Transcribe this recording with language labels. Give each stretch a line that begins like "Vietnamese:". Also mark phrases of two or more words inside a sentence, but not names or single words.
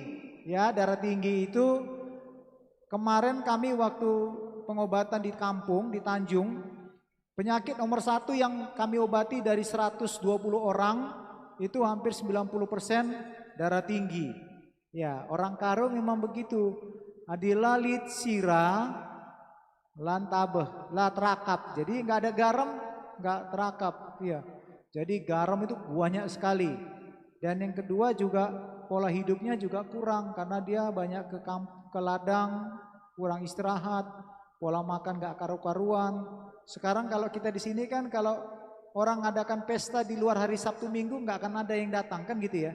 Indonesian: Ya, darah tinggi itu kemarin kami waktu pengobatan di kampung, di Tanjung, penyakit nomor 1 yang kami obati dari 120 orang, itu hampir 90% darah tinggi. Ya, orang Karo memang begitu.
Batak Karo: Adilalit sira lantabeh, la terakap.
Indonesian: Jadi nggak ada garam, nggak terakap. Ya, jadi garam itu banyak sekali. Dan yang kedua juga pola hidupnya juga kurang karena dia banyak ke ladang, kurang istirahat. Pola makan gak karu-karuan. Sekarang kalau kita di sini kan kalau orang ngadakan pesta di luar hari Sabtu Minggu nggak akan ada yang datang kan gitu ya.